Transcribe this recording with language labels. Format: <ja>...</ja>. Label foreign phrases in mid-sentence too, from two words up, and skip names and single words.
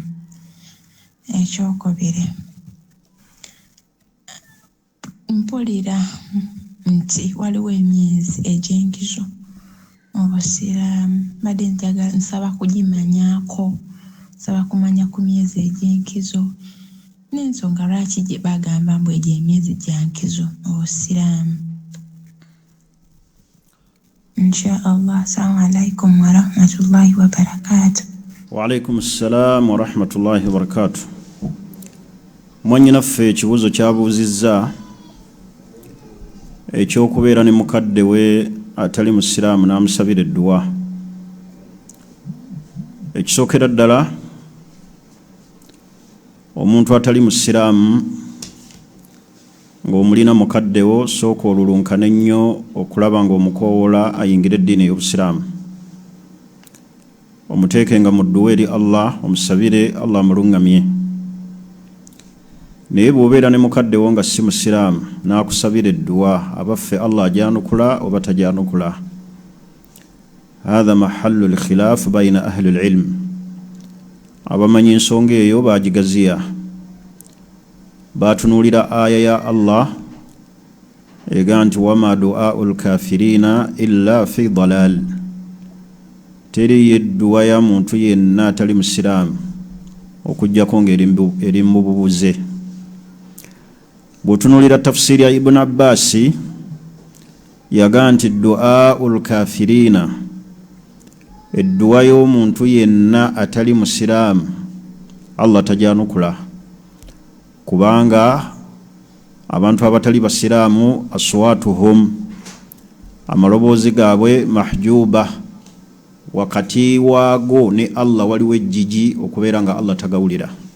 <lg>Ekyokubiri, mpulira nti waliwo emyezi egy'enkizo mu busiraamu badde njagala nsaba kugimanyaako, nsaba kumanya ku myezi egy'enkizo n'ensonga lwaki gye bagamba mbu egyo emyezi gya nkizo mu busiraamu.</lg> <ar>إن شاء الله. السلام عليكم ورحمة الله وبركاته. وعليكم السلام ورحمة الله وبركاته.</ar> <lg>Mwannyinaffe ekibuuzo kyabuuzizza ekyokubeera ne mukadde we atali musiraamu n'amusabira edduwa. Ekisookera ddala, omuntu atali musiraamu ng'omulina mukaddewo sooka olulunkana ennyo okulaba ng'omukoowola ayingira eddiini ey'obusiraamu. Omuteekenga mu dduwa eri Allah, omusabire Allah amulungamye. Naye bw'obeera ne mukaddewo nga si musiraamu n'akusabira edduwa, abaffe Allah ajyanukula oba tajyanukula.</lg> <ar>هذا محل الخلاف بين أهل العلم.</ar> <lg>Abamanyi ensonga eyo baagigaziya. Batunuulira aya ya Allah ega nti</lg> <ar>وما دعاء الكافرين إلا في ضلال.</ar> <lg>Teri yedduwa ya muntu yenna atali musiraamu okujjako ng'eri mu bubuze. Bw'otunuulira tafsiri ya Ibn Abbas yaga nti</lg> <ar>دعاء الكافرين,</ar> <lg>edduwa y'omuntu yenna atali musiraamu Allah tajyanukula, kubanga abantu abatali basiraamu aswatuhum, amaloboozi gaabwe mahjuba, wakati waago ne Allah waliwo ejjiji okubeera nga Allah tagawulira.</lg>